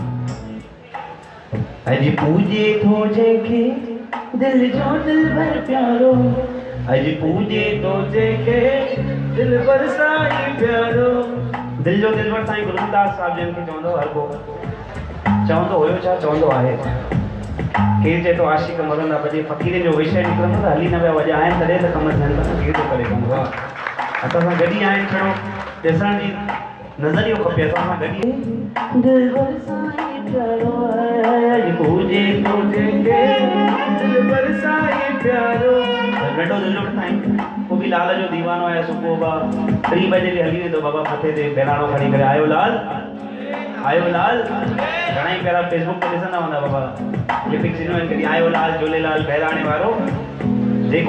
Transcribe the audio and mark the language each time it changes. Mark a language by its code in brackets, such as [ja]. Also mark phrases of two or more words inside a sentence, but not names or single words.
[sd] अज पूजे तो के दिल जो दिल पर प्यारो अज पूजे तो के दिल पर साई प्यारो दिल जो दिल पर साईं गुरुदास साहब जन खे चवंदो हर को चवंदो हुयो छा चवंदो आहे केर चए तो आशिक मरंदा बजे फ़कीर जो विषय निकिरंदो त हली न विया वॼा आहिनि तॾहिं त कमु थियनि था केर थो करे कमु असां सां गॾु ई आहिनि छड़ो ॾिसण जी नज़रियो खपे असां सां गॾु दिल पर साईं प्यारो अज पूजे तो के दिल पर साईं प्यारो नंढो दिल जो साईं को बि लाल जो दीवानो आहे सुबुह बा 3 बजे बि हली वेंदो बाबा मथे ते बहिराणो खणी करे आयो लाल घणा ई पहिरां फेसबुक ते ॾिसंदा हूंदा बाबा लिपिक्स ॾिनो आहिनि कॾहिं आयो लाल झूलेलाल बहिराणे वारो जेको